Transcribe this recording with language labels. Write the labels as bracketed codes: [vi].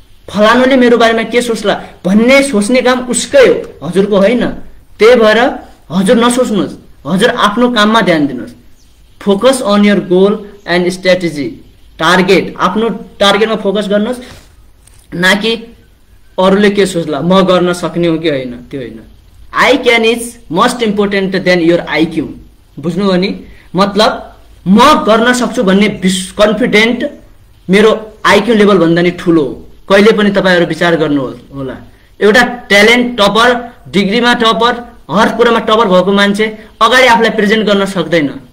[ne] फलानुले मेरो बारेमा के सोच्ला भन्ने सोच्ने काम उसकै हो, हजुरको होइन। त्यही भएर हजुर नसोच्नुहोस्, हजुर आफ्नो काममा ध्यान दिनुहोस्। [en] focus on your goal and strategy, [ne] target, आफ्नो टार्गेटमा फोकस गर्नुहोस्, न कि अरूले के सोच्ला, म गर्न सक्ने हो कि होइन, त्यो होइन। [en] I can is most important than your IQ. [ne] बुझ्नुभयो नि, मतलब म गर्न सक्छु भन्ने कन्फिडेन्ट मेरो आइक्यू लेभल भन्दा नि ठुलो हो। कहिले पनि तपाईँहरू विचार गर्नु होला, एउटा ट्यालेन्ट टपर, डिग्रीमा टपर, हर कुरामा टपर भएको मान्छे अगाडि आफूलाई प्रेजेन्ट गर्न सक्दैन।